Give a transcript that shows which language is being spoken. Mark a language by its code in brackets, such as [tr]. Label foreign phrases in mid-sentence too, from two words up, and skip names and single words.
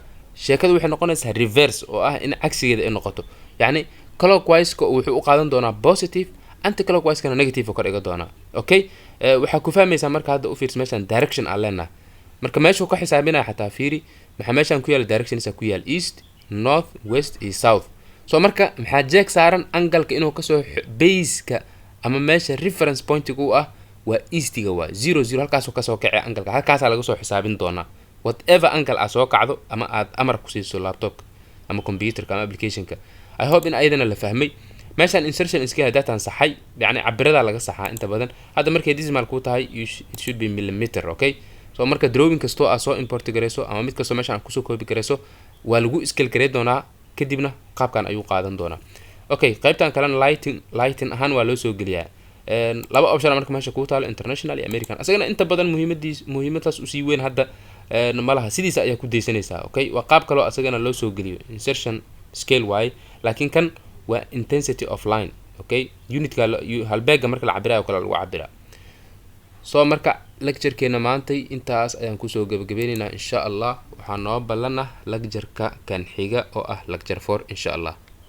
[so] sheekadu waxay noqonaysaa reverse oo ah in cagsigeeda ay noqoto yani clockwise-ka wuxuu u qaadan doonaa positive [en] anti clockwise-kana [so] negative ka dhiga doonaa okay waxaa ku fahmaysaa marka hadda u fiirsa meeshan direction aan leenahay marka meesha ka xisaabinaya xataa fiiri maxaa meeshan ku yaala directions ku yaal [en] east north west [so] iyo south soo marka maxaa jeeg saaran angle-ka inuu ka soo base-ka ama meesha [en] reference point-iga [so] u ah waa east-iga waa 00 halkaas ka soo kacay angle-ka halkaas laga soo xisaabin doonaa [en] whatever angle [so] aad soo kacdo ama aad amar ku siiso laptop ama computer-ka ama application-ka [en] I hope [so] in ayadana la fahmay meeshan [en] insertion scale data [so] saxay yani cabirada laga saxaa inta badan hadda markay decimal ku tahay [en] it should be millimeter okay so [so] marka drawing kasto aad soo import gareyso ama mid kasto meeshan ku soo copy gareyso waa lagu scale gareey doonaa kadibna qaabkan ayuu qaadan doonaa okay qaybtan kale lighting ahaan waa loo soo geliyaa laba option marka meesha ku taalo international iyo american asagana inta badan muhiimadaas u sii weyn hadda malaha sidiisa ayaa ku deysanaysaa okay waa qaab kale oo asagana loo soo geliyo [en] insertion scale [so] way laakiin kan waa [en] intensity of line okay [so] unit-ka halbeega marka la cabirayo kala lagu cabiraa soo marka lecture-keena maantay intaas ayaan kusoo gabagabeynayna [ar] insha Allah [so] waxaan noo ballanaa lecture-ka kan xiga oo ah lecture 4 [ar] insha Allah